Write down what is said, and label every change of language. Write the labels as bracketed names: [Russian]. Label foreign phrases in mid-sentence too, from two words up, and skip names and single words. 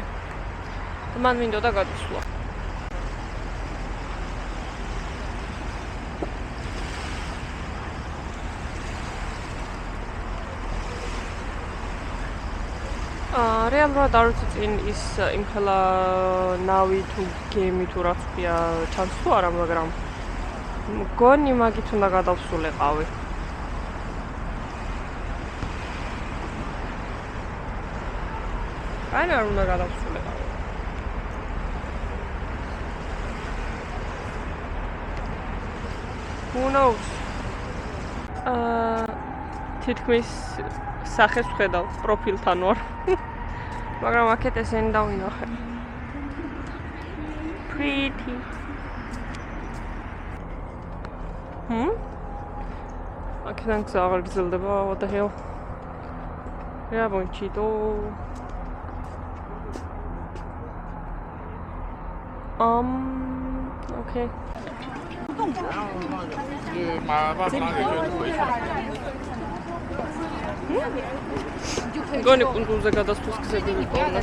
[Georgian] და მან მინდოდა გადასვლა. რეალურად არ ვიცი წინ ის იმხელა ნავი თუ გემი თუ რაც ქვია ჩანს თუ არა, მაგრამ მგონი მაგით უნდა გადავსულიყავი. ან არ უნდა გადავსულიყავი. [English] Who knows? [Georgian] თითქმის სახეს ვხედავ პროფილთან ვარ. მაგრამ აქეთ ესენი დავინახე. Pretty. აქედან გზა აღარ გრძელდება, [English] what the hell? [Georgian] რა ბონჩიტო. Okay. გონი კუნძულზე გადასვლის გზები მიყოლნა.